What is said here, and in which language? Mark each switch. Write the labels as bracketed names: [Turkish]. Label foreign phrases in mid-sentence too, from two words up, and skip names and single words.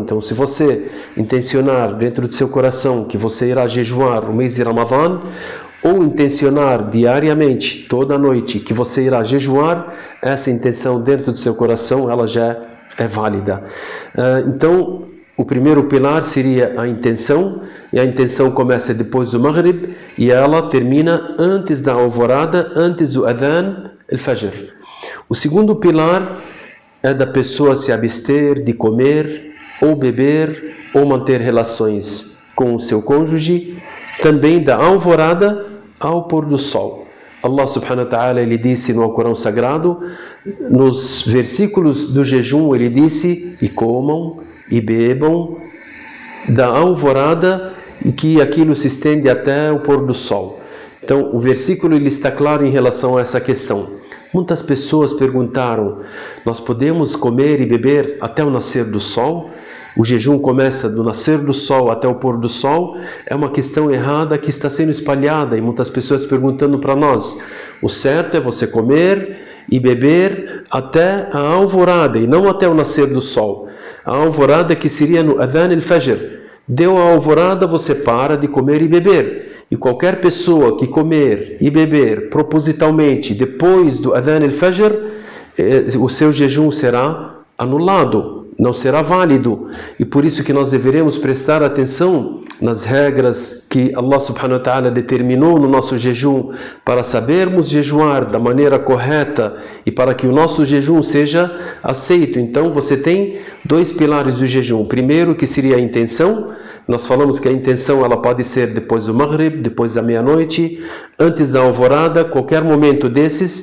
[Portuguese] Então, se você intencionar dentro do seu coração que você irá jejuar o mês de Ramadã, ou intencionar diariamente, toda noite, que você irá jejuar, essa intenção dentro do seu coração, ela já é válida. Então, o primeiro pilar seria a intenção, e a intenção começa depois do Maghrib, e ela termina antes da alvorada, antes do [Arabic] أذان الفجر. [Portuguese] O segundo pilar é da pessoa se abster de comer, ou beber, ou manter relações com o seu cônjuge, também da alvorada ao pôr do sol. Allah [Arabic] سبحانه وتعالى [Portuguese] ele disse no Alcorão Sagrado, nos versículos do jejum ele disse, e comam e bebam da alvorada e que aquilo se estende até o pôr do sol. Então o versículo ele está claro em relação a essa questão. Muitas pessoas perguntaram, nós podemos comer e beber até o nascer do sol? O jejum começa do nascer do sol até o pôr do sol? É uma questão errada que está sendo espalhada e muitas pessoas perguntando para nós. O certo é você comer e beber até a alvorada e não até o nascer do sol. A alvorada que seria no [Arabic] أذان الفجر. [Portuguese] Deu a alvorada, você para de comer e beber. E qualquer pessoa que comer e beber propositalmente depois do [Arabic] أذان الفجر, [Portuguese] o seu jejum será anulado, não será válido. E por isso que nós deveremos prestar atenção nas regras que Allah [Arabic] سبحانه وتعالى [Portuguese] determinou no nosso jejum para sabermos jejuar da maneira correta e para que o nosso jejum seja aceito. Então você tem dois pilares do jejum. O primeiro que seria a intenção. Nós falamos que a intenção ela pode ser depois do Maghrib, depois da meia-noite, antes da alvorada, qualquer momento desses.